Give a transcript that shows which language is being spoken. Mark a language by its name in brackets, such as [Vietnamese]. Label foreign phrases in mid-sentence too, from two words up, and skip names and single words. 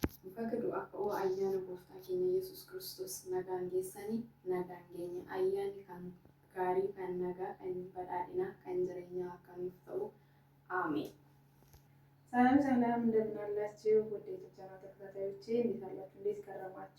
[Oromo] Fakadu akka ayyaana gooftaa keenya Yesuus Kiristoos nagaan geessanii nagaan keenya ayyaanni kan gaarii kan nagaa kan badhaadhinaa kan jireenyaa akka nuuf ta'u [Amharic] አሜን። ሰላም ሰላም እንደምን አላችሁ? ወደ ተቻናል ተከታታዮቼ እንዴት አላችሁ? እንዴት ከረማችሁ?